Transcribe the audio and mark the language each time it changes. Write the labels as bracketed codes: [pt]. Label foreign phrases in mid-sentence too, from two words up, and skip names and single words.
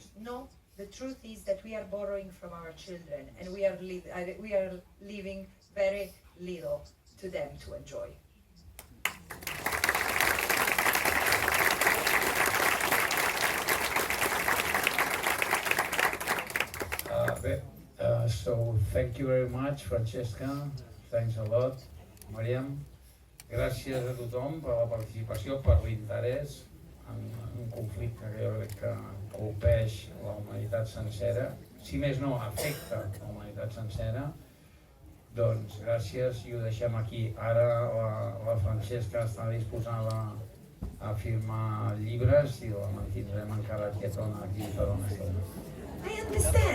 [en] No, the truth is that we are borrowing from our children, and we are leaving very little to them to enjoy. So thank you very much, Francesca. Thanks a lot, Mariam. [ca] Gràcies a tothom per la participació, per l'interès en un conflicte que jo crec que colpeix la humanitat sencera. Si més no, afecta la humanitat sencera. Doncs gràcies i ho deixem aquí. Ara la Francesca està disposada a firmar llibres i la mantindrem encara quietona aquí per una estona.